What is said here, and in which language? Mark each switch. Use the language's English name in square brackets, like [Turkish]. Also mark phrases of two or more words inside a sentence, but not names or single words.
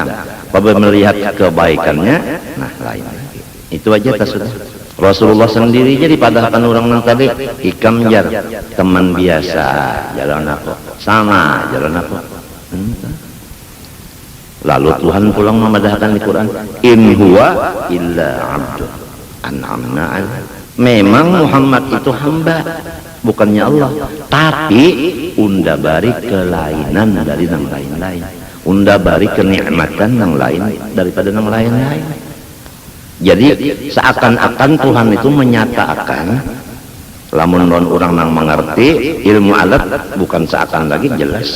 [Banjar] Apabila melihat kebaikannya, nah lain lagi. Itu aja tak sudah. Rasulullah sendiri jadi padahkan orang nang tadi hikam jar teman biasa jalan aku sama jalan aku. Lalu Tuhan pulang memadahkan di Quran, [Arabic] in huwa illa abdun an'amna alaihi. [Banjar] Memang Muhammad itu hamba, bukannya Allah, tapi unda bari kelainan dari yang lain-lain, unda bari kenikmatan yang lain daripada yang lain-lain. Jadi seakan-akan Tuhan itu menyatakan, lamun orang nang mengerti ilmu alat, bukan seakan lagi jelas.